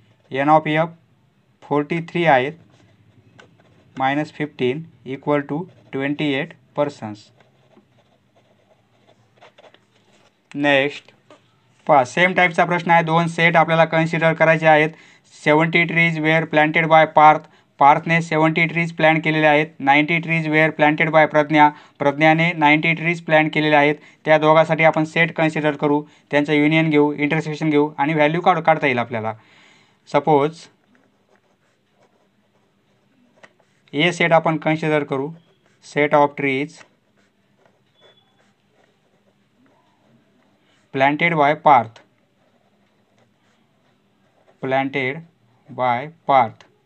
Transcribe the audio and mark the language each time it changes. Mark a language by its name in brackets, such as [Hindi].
[English] N of F 43 आहेत minus 15 equal to 28 persons. [Marathi] Next पहा same टाईपचा प्रश्न आहे. 2 सेट आपल्याला कन्सिडर करायचे आहेत. [English] 70 trees were planted by Parth. [Marathi] पार्थने 70 trees plan केलेले आहेत. [English] 90 trees were planted by Pragya. [Marathi] प्रज्ञाने 90 trees plan केलेले आहेत. त्या दोघांसाठी आपण सेट कन्सिडर करू, त्यांचं युनियन घेऊ, इंटरसेक्शन घेऊ आणि व्हॅल्यू काढता येईल आपल्याला. सपोज ए सेट आपण कन्सिडर करू, [English] Set of trees planted by Parth, planted by Parth.